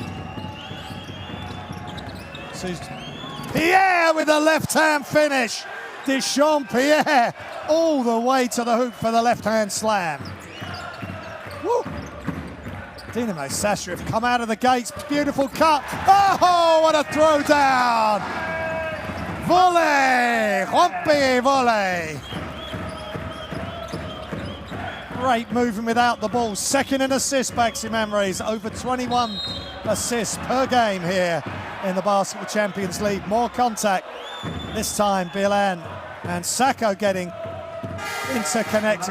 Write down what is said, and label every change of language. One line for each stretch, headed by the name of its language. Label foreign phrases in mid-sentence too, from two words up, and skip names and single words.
English: Pierre with a left-hand finish. Deschamps Pierre all the way to the hoop for the left-hand slam. Woo. Dinamo Sassari have come out of the gates. Beautiful cut. Oh, what a throw down. Volley. Juanpi volley. Great moving without the ball. Second in assists, BAXI Manresa. Over 21 assists per game here in the Basketball Champions League. More contact. This time, Bilan and Sacco getting interconnected.